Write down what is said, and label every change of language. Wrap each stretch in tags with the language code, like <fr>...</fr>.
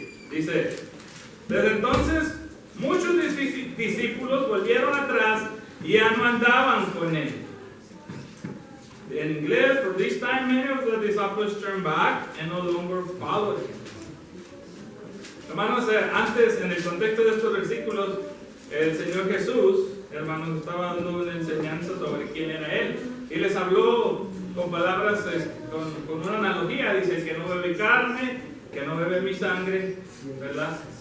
<es>Dice, desde entonces muchos discípulos volvieron atrás y ya no andaban con él. En inglés,</es> <en>for this time many of the disciples turned back and no longer followed him.</en> <es>Hermanos, antes, en el contexto de estos versículos, el Señor Jesús hermanos, estaba dando una enseñanza sobre quién era Él. Y les habló con palabras, con una analogía. Dice: que no bebe carne, que no bebe mi sangre, ¿verdad?</es>